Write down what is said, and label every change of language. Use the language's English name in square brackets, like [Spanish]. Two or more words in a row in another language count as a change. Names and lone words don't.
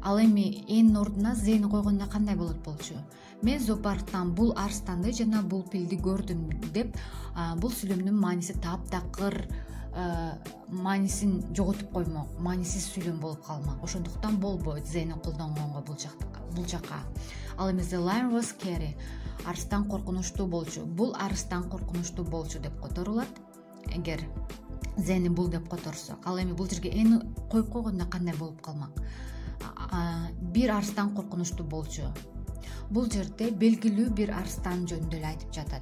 [Kyrgyz] Ал эми энин ордуна зени койгондо кандай болчу? Мен зоопарктан бул арстанды жана бул пилди көрдүм деп бул сүйлөмдүн мааниси таптакыр, маанисин жоготуп коймок, маанисиз сүйлөм болуп калмак. Ошондуктан болбойт зени колдонгонго бул жака. Ал эми [English] The lion was scary. [Kyrgyz] Арстан коркунучтуу болчу. Бул арстан коркунучтуу болчу деп которулат. Эгер зени бул деп которсок. Ал эми бул жерге эни коюп койгондо кандай болуп калмак? Бир арстан коркунучтуу болчу. Бул жерде белгилүү бир арстан жөнүндө эле айтып жатат.